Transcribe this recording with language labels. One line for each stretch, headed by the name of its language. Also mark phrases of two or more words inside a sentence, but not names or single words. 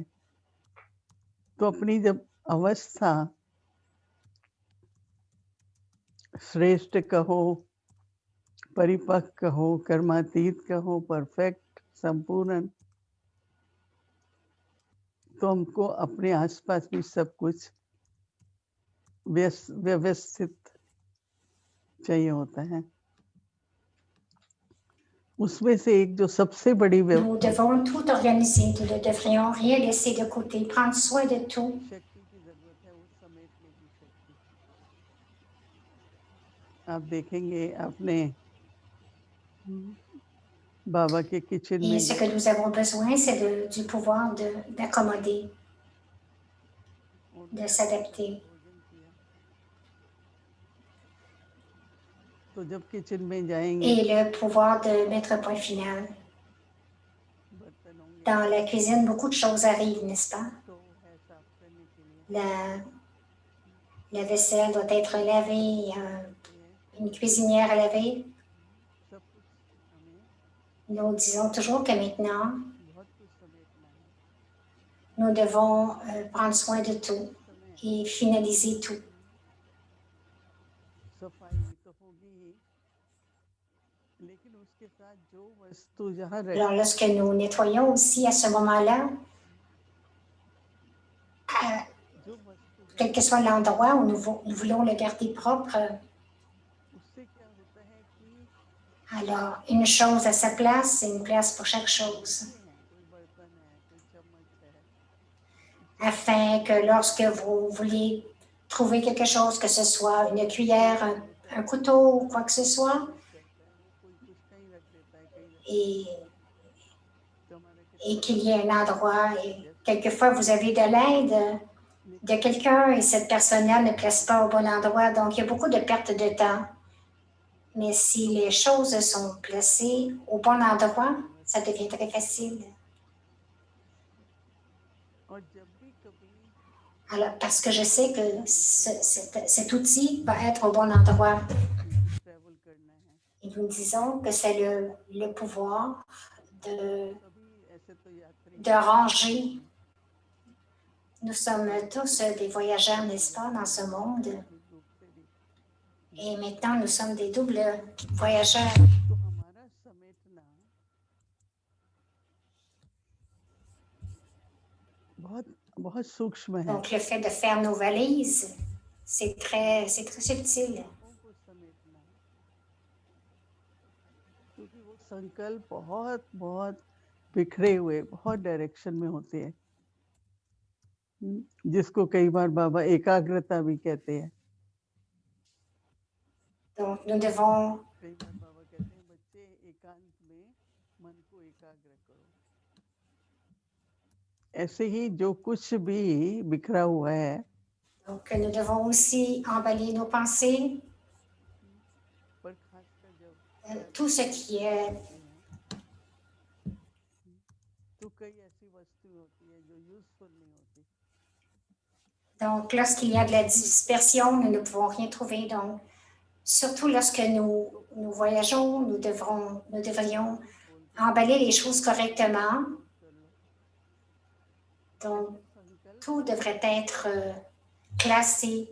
Hindi: तो अपनी जब अवस्था श्रेष्ठ कहो, परिपक्व कहो, कर्मातीत कहो, परफेक्ट, संपूर्ण, तो हमको अपने आसपास भी सब कुछ व्यवस्थित चाहिए होता है। उसमें से एक जो सबसे बड़ी
French: Nous devons tout organiser, nous ne devrions rien laisser de côté, prendre soin de tout.
Hindi: शक्ति की जरूरत है, उस समेटने की शक्ति। आप देखेंगे आपने बाबा के किचन
French: Et
Hindi: में
French: ce que nous avons besoin, c'est du pouvoir d'accommoder, de s'adapter.
Hindi: भोजन किया, तो जब किचन में जाएंगे
French: Et le pouvoir de mettre un point final.
Hindi: बर्तन होंगे,
French: Dans la cuisine, beaucoup de choses arrivent, n'est-ce pas?
Hindi: तो है साफ करने के लिए,
French: La vaisselle doit être lavée, il y a une cuisinière à laver.
Hindi: सब कुछ हमें
French: Nous disons toujours que maintenant,
Hindi: बहुत कुछ समेटना है।
French: nous devons prendre soin de tout et finaliser tout.
Hindi: सफाई तो होगी ही, लेकिन उसके साथ जो वस्तु जहाँ
French: Alors, lorsque nous nettoyons aussi à ce moment-là,
Hindi: जो वस्तु
French: quel que soit l'endroit où nous voulons le garder propre,
Hindi: उससे क्या होता है कि
French: alors une chose à sa place, c'est une place pour chaque chose.
Hindi: कोई बर्तन है, कोई चम्मच है,
French: Afin que lorsque vous voulez trouver quelque chose, que ce soit une cuillère, un couteau ou quoi que ce soit, et qu'il y ait un endroit, et quelquefois vous avez de l'aide de quelqu'un et cette personne-là ne place pas au bon endroit, donc il y a beaucoup de pertes de temps. Mais si les choses sont placées au bon endroit, ça devient très facile. Alors, parce que je sais que cet outil va être au bon endroit.
Hindi: ट्रैवल करना है
French: Et nous disons que c'est le pouvoir
Hindi: सभी ऐसे तो यात्री
French: de
Hindi: हैं
French: ranger. Nous sommes tous des voyageurs, n'est-ce pas, dans ce monde.
Hindi: आर्थिक रूप से भी
French: Et maintenant, nous sommes des doubles voyageurs.
Hindi: तो हमारा समेटना बहुत बहुत सूक्ष्म है
French: Donc, le fait de faire nos valises, c'est très subtil.
Hindi: संकल्पों को समेटना क्योंकि वो संकल्प बहुत बहुत बिखरे हुए बहुत डायरेक्शन में होते हैं जिसको कई बार बाबा एकाग्रता भी कहते हैं
French: Donc, nous devons
Hindi: कई बार बाबा कहते हैं बच्चे एकांत में मन को एकाग्र करो ऐसे ही जो कुछ भी बिखरा हुआ है
French: Donc, nous devons aussi emballer nos pensées,
Hindi: पर खासकर जब
French: tout ce qui est
Hindi: तो कई ऐसी वस्तु होती है जो यूजफुल नहीं होती
French: Donc, lorsqu'il y a de la dispersion, nous ne pouvons rien trouver. Donc, surtout lorsque nous voyageons, nous devrions emballer les choses correctement. Donc, tout devrait être classé.